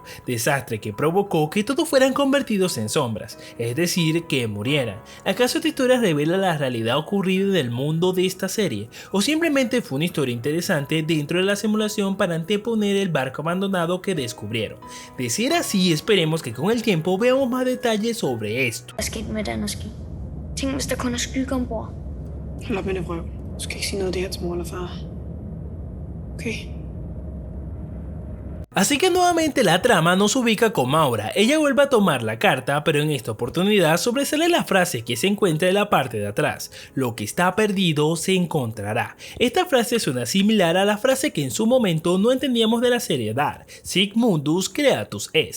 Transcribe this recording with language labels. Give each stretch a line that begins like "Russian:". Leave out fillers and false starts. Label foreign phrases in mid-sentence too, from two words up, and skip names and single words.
Spanish: Desastre que provocó que todos fueran convertidos en sombras, es decir, que murieran. ¿Acaso esta historia revela la realidad ocurrida en el mundo de esta serie? ¿O simplemente fue una historia interesante dentro de la simulación para anteponer el barco abandonado que descubrieron? De ser así, esperemos que con el tiempo veamos más detalles sobre esto.
Danish: Hvad skete med den ski? Tænk, hvis der kun er skygge ombord. Hold op med det, røv. Du skal ikke sige noget af det her til mor eller far. Okay?
Spanish: Así que nuevamente la trama nos ubica con Maura. Ella vuelve a tomar la carta, pero en esta oportunidad sobresale la frase que se encuentra en la parte de atrás: lo que está perdido se encontrará. Esta frase suena similar a la frase que en su momento no entendíamos de la serie Dark:
Latin: Sic Mundus Creatus Est.